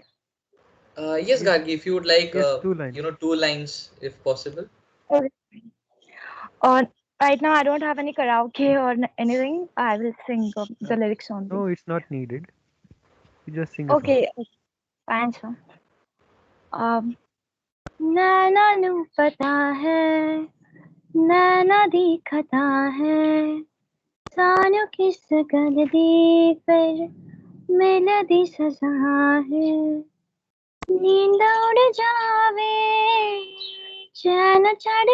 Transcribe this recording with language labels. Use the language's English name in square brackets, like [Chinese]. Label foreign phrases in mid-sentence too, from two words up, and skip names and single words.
[English] Yes, Gargi, if you would like, Yes, 2 lines. 2 lines, if possible. Okay. Right now, I don't have any karaoke or anything. I will sing the lyrics only. No, it's not needed. You just sing a song. Okay. Thanks, ma'am. [Punjabi] ਨੈਨਾ ਨੂ ਪਤਾ ਹੈ ਨੈਨਾ ਦਿਖਤਾ ਹੈ ਸਾਨੂੰ ਕਿਸ ਗੱਲ ਦੀ ਫਿਰ ਮਿਲਦੀ ਸਜ਼ਾ ਹੈ ਨੀਂਦ ਉੱਡ ਜਾਵੇ ਚੈਨ ਚੜ੍ਹ